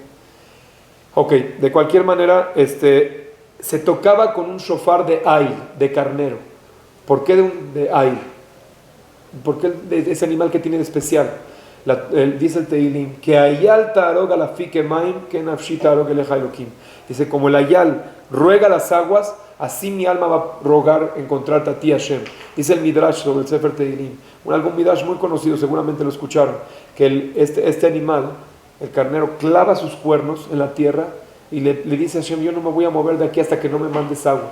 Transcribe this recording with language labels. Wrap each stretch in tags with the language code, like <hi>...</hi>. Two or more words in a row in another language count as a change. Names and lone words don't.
<es>Ok, de cualquier manera, se tocaba con un shofar de ail, de carnero. ¿Por qué de ail? ¿Por qué de ese animal que tiene de especial? Dice el Teilim, que</es> <he>כאיל תערוג על אפיקי מים, כן נפשי תערוג אליך אלוהים.</he> <es>Dice, como el ayal ruega las aguas, así mi alma va a rogar encontrarte a ti, Hashem. Dice el Midrash sobre el Sefer Teilim, algún Midrash muy conocido, seguramente lo escucharon, que este animal, el carnero, clava sus cuernos en la tierra y le dice a Hashem, yo no me voy a mover de aquí hasta que no me mandes agua.</es>